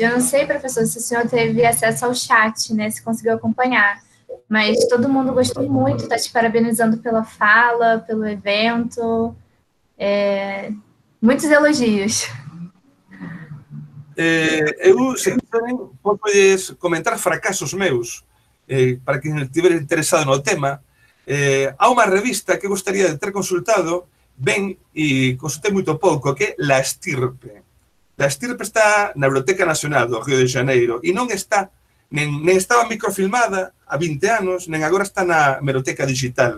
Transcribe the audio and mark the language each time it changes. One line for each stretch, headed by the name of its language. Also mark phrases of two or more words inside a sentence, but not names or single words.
Portuguese: Eu não sei, professor, se o senhor teve acesso ao chat, né, se conseguiu acompanhar, mas todo mundo gostou muito, está te parabenizando pela fala, pelo evento, muitos elogios.
Galician: Eu, se quiserem, podes comentar fracasos meus, para quem estiver interesado no tema. Há unha revista que gostaría de ter consultado, ben, e consultei moito pouco, que é La Estirpe. La Estirpe está na Biblioteca Nacional do Río de Janeiro, e non está, nen estaba microfilmada há 20 anos, nen agora está na Hemeroteca Digital.